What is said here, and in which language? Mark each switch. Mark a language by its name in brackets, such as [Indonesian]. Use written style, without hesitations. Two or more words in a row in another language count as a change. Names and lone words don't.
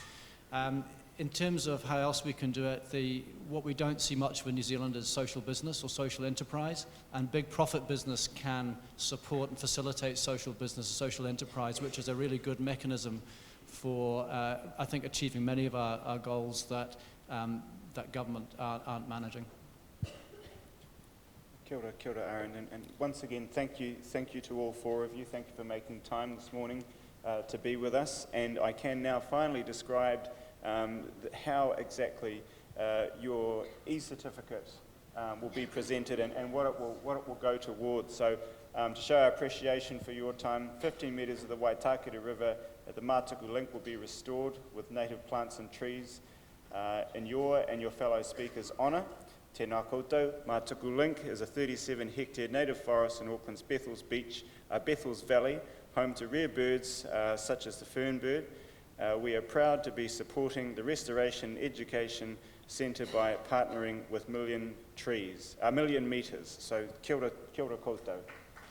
[English] In terms of how else we can do it, what we don't see much of in New Zealand is social business or social enterprise, and big profit business can support and facilitate social business, social enterprise, which is a really good mechanism for, I think, achieving many of our goals that government aren't managing. [Māori] Kia ora, Arend, [English] and once again, thank you to all 4 of you. Thank you for making time this morning to be with us, and I can now finally describe how exactly your e-certificate will be presented and what it will go towards. So to show our appreciation for your time, 15 metres of the Waitakere River at the Mātuku Link will be restored with native plants and trees in your and your fellow speakers' honour. [Māori] Tēnā koutou, [English] Mātuku Link is a 37-hectare native forest in Auckland's Bethells Valley, home to rare birds such as the fernbird. We are proud to be supporting the Restoration Education Centre by partnering with Million Metres. [Māori] So kia ora koutou.